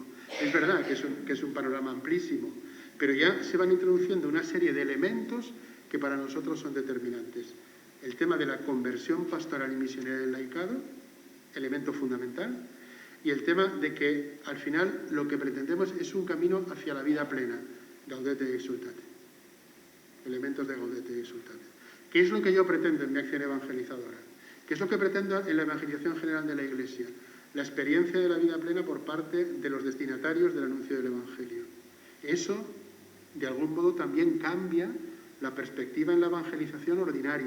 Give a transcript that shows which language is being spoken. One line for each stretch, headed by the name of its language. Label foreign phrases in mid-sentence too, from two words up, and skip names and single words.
Spanish: Es verdad que es un panorama amplísimo, pero ya se van introduciendo una serie de elementos que para nosotros son determinantes. El tema de la conversión pastoral y misionera del laicado, elemento fundamental, y el tema de que al final lo que pretendemos es un camino hacia la vida plena, Gaudete et Exsultate. Elementos de Gaudete et Exsultate. ¿Qué es lo que yo pretendo en mi acción evangelizadora? ¿Qué es lo que pretendo en la evangelización general de la Iglesia? La experiencia de la vida plena por parte de los destinatarios del anuncio del Evangelio. Eso, de algún modo, también cambia la perspectiva en la evangelización ordinaria.